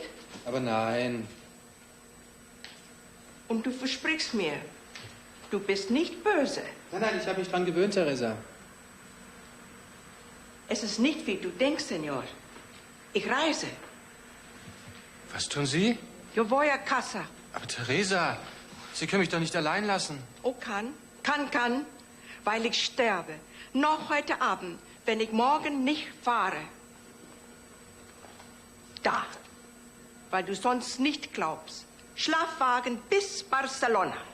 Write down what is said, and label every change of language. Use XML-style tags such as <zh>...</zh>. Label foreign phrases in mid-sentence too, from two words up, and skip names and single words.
<de>Aber nein. Und du versprichst mir, du bist nicht böse. Nein, nein, ich habe mich dran gewöhnt, Teresa. Es ist nicht, wie du denkst, Senor. Ich reise. Was tun Sie?</de> <es>Yo voy a casa.</es> <de>Aber Teresa, Sie können mich doch nicht allein lassen. Oh, kann, weil ich sterbe. Noch heute Abend, wenn ich morgen nicht fahre. Da, weil du sonst nicht glaubst. Schlafwagen bis Barcelona.</de>